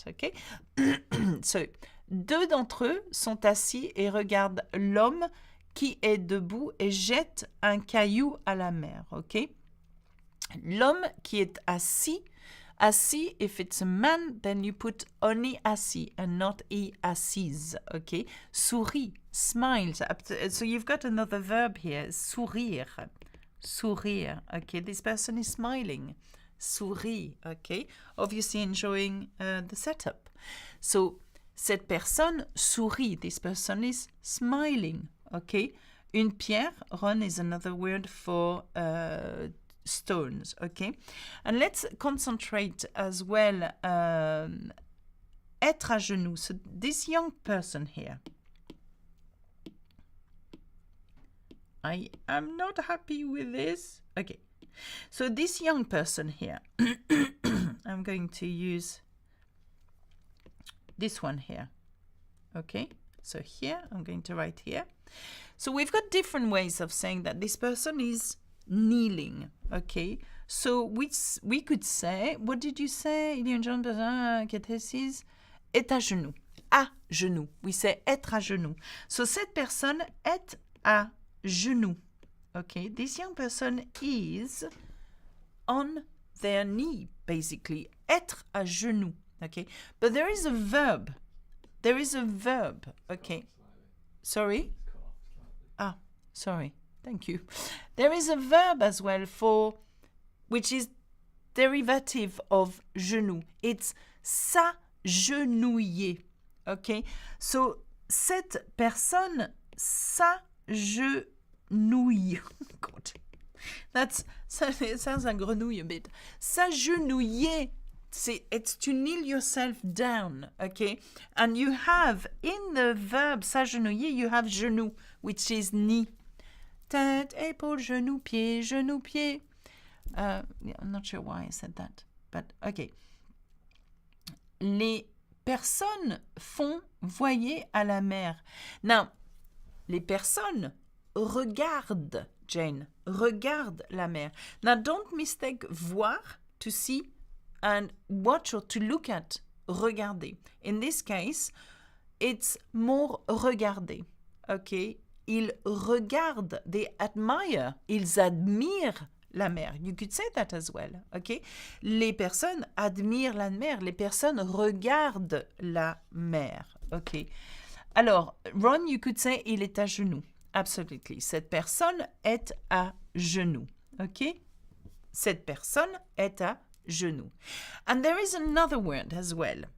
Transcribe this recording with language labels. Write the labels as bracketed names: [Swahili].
[French] Okay, so 2 d'entre eux sont assis et regardent l'homme qui est debout et jette un caillou à la mer. Okay, l'homme qui est assis. [English] Assis, if it's a man, then you put only assis and not e assise, okay? Sourit, smiles. So you've got another verb here, sourire. Sourire, okay? This person is smiling. Sourit, okay? Obviously enjoying the setup. [French] So, cette personne sourit. [English] This person is smiling, okay? [French] Une pierre, [English] Ron, is another word for stones, okay? And let's concentrate as well, [French] être à genoux. [English] So this young person here, I am not happy with this. Okay, so this young person here, I'm going to use this one here, okay? So here, I'm going to write here. So we've got different ways of saying that this person is kneeling, okay? So we could say, what did you say? [French] Il y a une jeune personne qui est assise, est à genoux. À genoux. [English] We say [French] être à genoux. So cette personne est à genoux, okay? [English] This young person is on their knee, basically. [French] Être à genoux, [English] okay? But there is a verb. There is a verb, okay? Sorry? Ah, sorry. Thank you. There is a verb as well for, which is derivative of genou. It's s'agenouiller. Okay? [French] So, cette personne s'agenouille. [English] God. It sounds like grenouille a bit. S'agenouiller. It's to kneel yourself down, okay? And you have, in the verb s'agenouiller, you have genou, which is knee. [French] Tête, épaule, genou, pied, genou, pied. [English] Yeah, I'm not sure why I said that, but okay. [French] Les personnes font voyer à la mer. [English] Now, [French] les personnes regardent, [English] Jane, [French] regardent la mer. [English] Now, don't mistake voir to see and watch or to look at, regarder. In this case, it's more regarder. Okay? [French] Ils regardent, [English] they admire, [French] ils admirent la mer. [English] You could say that as well. Okay? [French] Les personnes admirent la mer, les personnes regardent la mer. Okay? [English] Alors, Ron, you could say [French] il est à genoux. [English] Absolutely. [French] Cette personne est à genoux. Okay? Cette personne est à genoux. [English] And there is another word as well.